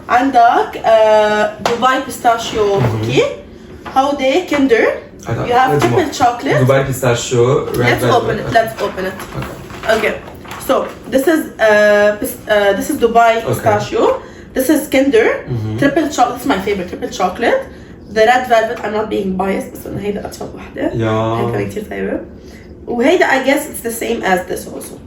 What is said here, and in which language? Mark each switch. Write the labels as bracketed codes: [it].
[ar] عندك [en] Dubai pistachio cookie. Holiday Kinder. You have triple chocolate. Dubai pistachio. Let's open it. Okay. So this is Dubai pistachio. This is Kinder. Triple chocolate. This is my favorite. Triple chocolate. the red velvet. I'm not being biased [ar] بس إنه هيدا أطيب وحدة. هي كمان كتير طيبة. وهيدا [en] I guess it's the same as this also.